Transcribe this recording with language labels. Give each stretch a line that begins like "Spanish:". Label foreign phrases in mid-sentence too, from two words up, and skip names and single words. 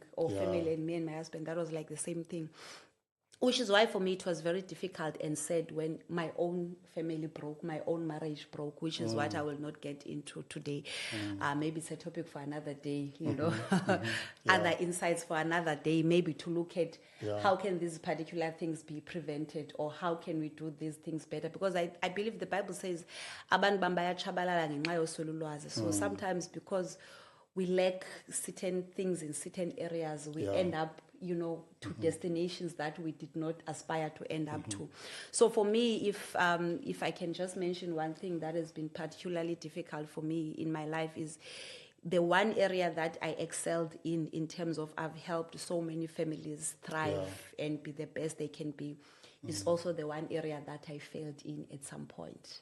English: Or family and me and my husband, that was like the same thing. Which is why for me it was very difficult and sad when my own family broke, my own marriage broke, which is what I will not get into today. Maybe it's a topic for another day, you know, other insights for another day, maybe to look at how can these particular things be prevented, or how can we do these things better. Because I believe the Bible says,
North Ndebele: "Abantu bayatshabalala ngenxa yosolulwazi."
English: So sometimes because we lack certain things in certain areas, we end up, you know, to destinations that we did not aspire to end up to. So for me, if I can just mention one thing that has been particularly difficult for me in my life, is the one area that I excelled in terms of I've helped so many families thrive and be the best they can be, is also the one area that I failed in at some point.